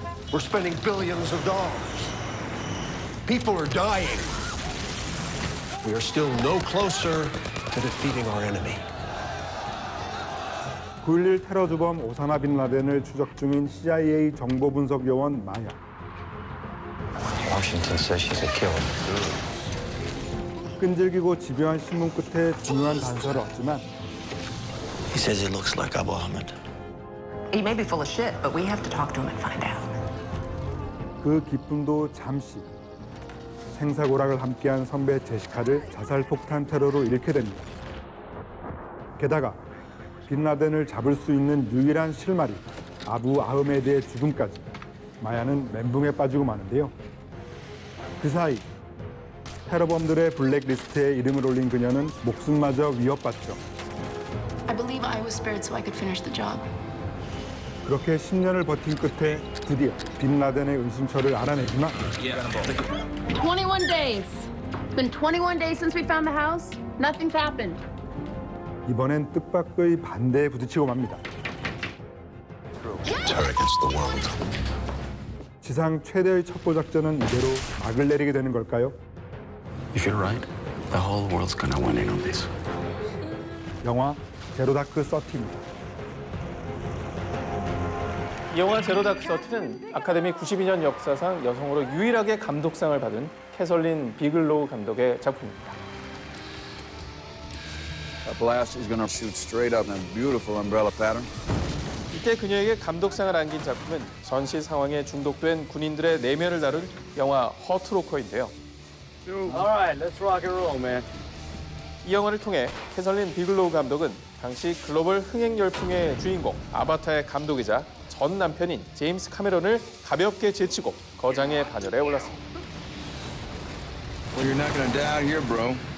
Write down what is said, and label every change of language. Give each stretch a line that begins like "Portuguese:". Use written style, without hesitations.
English: We're spending billions of dollars. People are dying. We are still no closer to defeating our enemy.
Korean: 9.11 테러 주범 오사마 빈 라덴을 추적 중인 CIA 정보 분석 요원 마야.
English: Washington says she's a killer.
Korean: 끈질기고 집요한 신문 끝에 중요한 단서를 얻지만
English: He says he looks like Abu Ahmed. He may be full of shit, but we have to talk to him and find out.
Korean: 그 기쁨도 잠시 생사고락을 함께한 선배 제시카를 자살 폭탄 테러로 잃게 됩니다. 게다가 빈 라덴을 잡을 수 있는 유일한 실마리 아부 아흐메드의 죽음까지 마야는 멘붕에 빠지고 마는데요. 그 사이 테러범들의 블랙리스트에 이름을 올린 그녀는 목숨마저 위협받죠.
English: I believe I was spared so I could finish the job.
Korean: 그렇게 10년을 버틴 끝에 드디어 빈 라덴의 은신처를 알아내지만
English: 21 days. It's been 21 days since we found the house. Nothing's happened.
Korean: 이번엔 뜻밖의 반대에 부딪히고 맙니다.
English: Terror against the world.
Korean: 지상 최대의 첩보 작전은 이대로 막을 내리게 되는 걸까요?
English: If you're right, the whole world's gonna win in on this.
Korean: 영화 제로 다크 서티입니다. 이 영화 제로 다크 서티는 아카데미 92년 역사상 여성으로 유일하게 감독상을 받은 캐설린 비글로우 감독의 작품입니다.
English: That blast is gonna shoot straight up in a beautiful umbrella pattern.
Korean: 이때 그녀에게 감독상을 안긴 작품은 전시 상황에 중독된 군인들의 내면을 다룬 영화 허트로커인데요.
English: All right, let's rock and roll, man.
Korean: 이 영화를 통해 캐설린 비글로우 감독은 당시 글로벌 흥행 열풍의 주인공 아바타의 감독이자 전 남편인 제임스 카메론을 가볍게 제치고 거장의 반열에 올랐습니다.
English: Well, you're not gonna die here, bro.